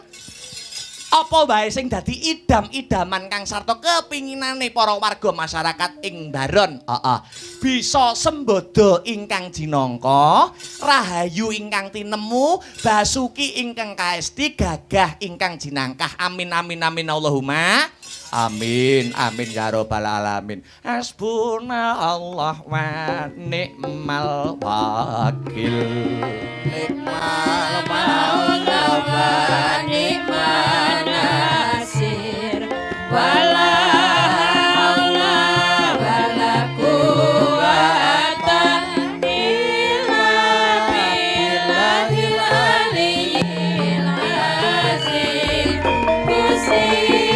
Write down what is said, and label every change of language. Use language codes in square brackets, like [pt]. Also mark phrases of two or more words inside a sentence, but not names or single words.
[jv] Apa wae sing dadi idam-idaman kang sarta kepinginane para warga masyarakat ing Baron. Bisa sembodo ingkang jinangka, rahayu ingkang tinemu, basuki ingkang kaesti, gagah ingkang jinangkah. [ar] آمين آمين آمين اللهم. آمين آمين يا رب العالمين. حسبنا الله ونعم الوكيل. نعم المولى ونعم النصير. ولا حول ولا قوة إلا بالله العلي العظيم. [jv] Gusti